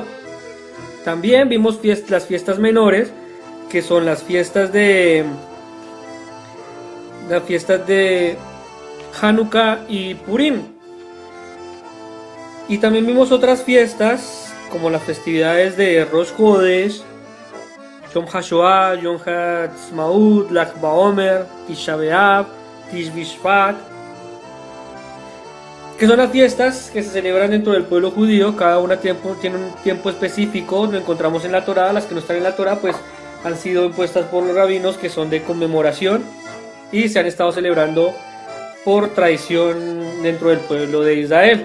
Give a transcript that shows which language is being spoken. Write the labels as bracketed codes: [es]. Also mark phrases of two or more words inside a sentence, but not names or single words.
[es] También vimos las fiestas menores, que son las fiestas de Hanukkah y Purim. Y también vimos otras fiestas, como las festividades de Rosh Chodesh, Yom HaShoah, Yom HaTzmaut, Lag BaOmer, Tisha B'Av, Tish B'Shvat, que son las fiestas que se celebran dentro del pueblo judío. Cada una tiene un tiempo específico, lo encontramos en la Torá. Las que no están en la Torá pues han sido impuestas por los rabinos, que son de conmemoración y se han estado celebrando por tradición dentro del pueblo de Israel.